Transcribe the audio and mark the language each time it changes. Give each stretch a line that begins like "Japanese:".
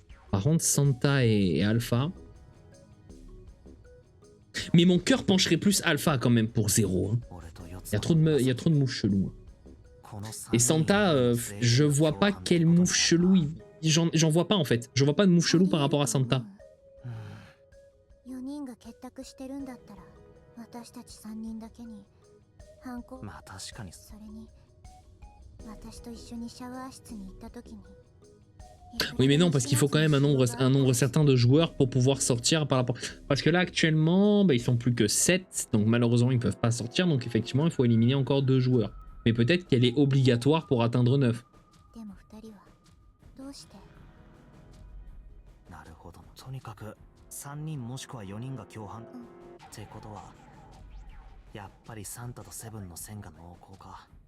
French: Par contre, Santa et Alpha. Mais mon cœur pencherait plus Alpha quand même pour 0. Hein. Il y a trop de moves chelous. Et Santa, je vois pas quel move chelou. J'en vois pas en fait. Je vois pas de move chelou par rapport à Santa.
Japanese: 4人が結託してるんだったら私たち3人だけに犯行まあ確かにそれに私と一緒にシャワー室に行った時に
French: Oui mais non parce qu'il faut quand même un nombre certain de joueurs pour pouvoir sortir par rapport... Parce que là actuellement bah, ils sont plus que 7 donc malheureusement ils peuvent pas sortir donc effectivement il faut éliminer encore 2 joueurs. Mais peut-être qu'elle est obligatoire pour atteindre 9.
Japanese: でも2人はどうして？なるほど。とにかく3人もしくは4人が共犯、ってことはやっぱりサンタとセブンの線が濃厚か。